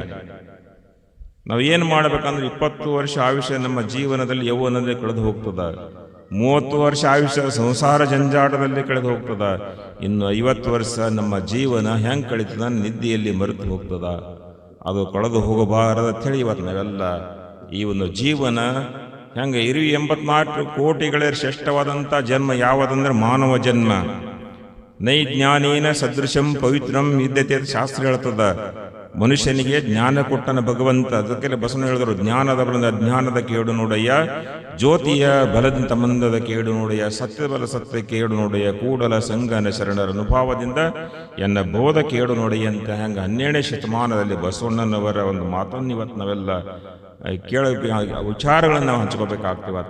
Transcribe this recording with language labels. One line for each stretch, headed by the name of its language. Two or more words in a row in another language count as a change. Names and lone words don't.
Kannada: ನಾವು ಏನು ಮಾಡಬೇಕಂದ್ರೆ 20 ವರ್ಷ ಆಯುಷ್ಯ ನಮ್ಮ ಜೀವನದಲ್ಲಿ ಯೌವನದಲ್ಲಿ ಕಳೆದು ಹೋಗ್ತದ, 30 ವರ್ಷ ಆಯುಷ್ಯ ಸಂಸಾರ ಜಂಜಾಟದಲ್ಲಿ ಕಳೆದು ಹೋಗ್ತದ, ಇನ್ನು 50 ವರ್ಷ ನಮ್ಮ ಜೀವನ ಹೆಂಗೆ ಕಳೀತದ, ನಿದ್ದೆಯಲ್ಲಿ ಮರೆತು ಹೋಗ್ತದ. ಅದು ಕಳೆದು ಹೋಗಬಾರದು ಅಂತೇಳಿ ಇವತ್ತು ನಾವೆಲ್ಲ ಈ ಒಂದು ಜೀವನ ಹೆಂಗೆ 84 ಕೋಟಿಗಳ ಶ್ರೇಷ್ಠವಾದಂಥ ಜನ್ಮ ಯಾವುದಂದ್ರೆ ಮಾನವ ಜನ್ಮ.
Sanskrit: ನೈ ಜ್ಞಾನೇನ ಸದೃಶಂ ಪವಿತ್ರಂ ವಿದ್ಯತೆ
Kannada: ಶಾಸ್ತ್ರ ಹೇಳ್ತದ. ಮನುಷ್ಯನಿಗೆ ಜ್ಞಾನ ಕೊಟ್ಟನ ಭಗವಂತ. ಅದಕ್ಕೆ ಬಸವಣ್ಣ ಹೇಳಿದ್ರು, ಜ್ಞಾನದ ಬಲದ ಜ್ಞಾನದ ಕೇಡು ನೋಡಯ್ಯ, ಜ್ಯೋತಿಯ ಬಲದಂತ ಮಂದದ ಕೇಡು ನೋಡಯ್ಯ, ಸತ್ಯದ ಬಲ ಸತ್ಯ ಕೇಡು ನೋಡಯ್ಯ, ಕೂಡಲ ಸಂಗನ ಶರಣರ ಅನುಭವದಿಂದ ಎನ್ನ ಬೋಧ ಕೇಡು ನೋಡಯ್ಯ ಅಂತ ಹೆಂಗೆ 12ನೇ ಶತಮಾನದಲ್ಲಿ ಬಸವಣ್ಣನವರ ಒಂದು ಮಾತನ್ನು ಇವತ್ತು ನಾವೆಲ್ಲ ವಿಚಾರಗಳನ್ನು ನಾವು ಹಂಚ್ಕೋಬೇಕಾಗ್ತೀವತ್ತ.